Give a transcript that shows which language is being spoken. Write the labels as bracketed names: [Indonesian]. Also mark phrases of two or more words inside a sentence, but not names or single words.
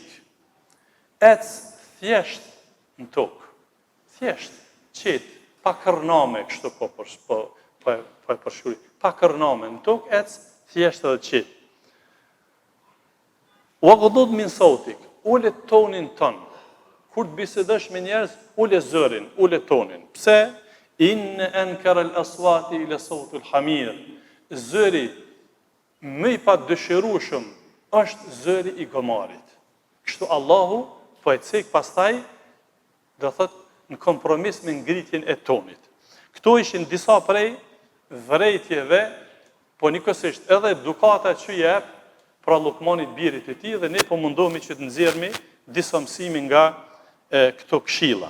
[Albanian] Ec thjesht në tokë, thjesht, qetë, pa kërname, kështu po e përshkruaj, pa kërname në tokë, ec thjesht edhe qetë. [Arabic] واغضض من صوتك, [Albanian] ule tonin ton. Kur të bisedosh me njerëz, ule zërin, ule tonin. Pse? [Arabic] إن أنكر الأصوات إلى صوت الحمير. [Albanian] Zëri më i padëshirueshëm është zëri i gomarit. Kështu Allahu po e cek pastaj, do thot në kompromis me ngritjen e tonit. Këto ishin disa prej vërejtjeve, po njëkohësisht edhe edukata që jep pra Lukmanit birit e tij dhe ne po mundohemi që të nxjerrmi disa mësime nga këto këshilla.